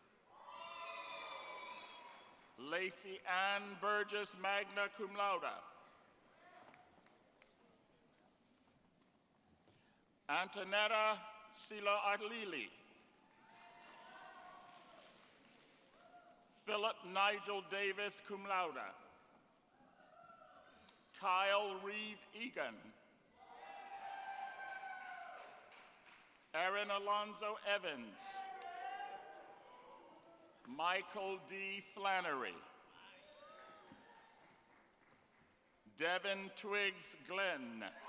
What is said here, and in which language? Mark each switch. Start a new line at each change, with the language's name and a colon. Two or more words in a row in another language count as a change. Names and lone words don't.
English: Lacey Ann Burgess,
Latin: magna cum laude.
English: Antonetta Sila Arlili. Philip Nigel Davis,
Latin: cum laude.
English: Kyle Reeve Egan. Aaron Alonzo Evans. Michael D. Flannery. Devin Twiggs Glenn.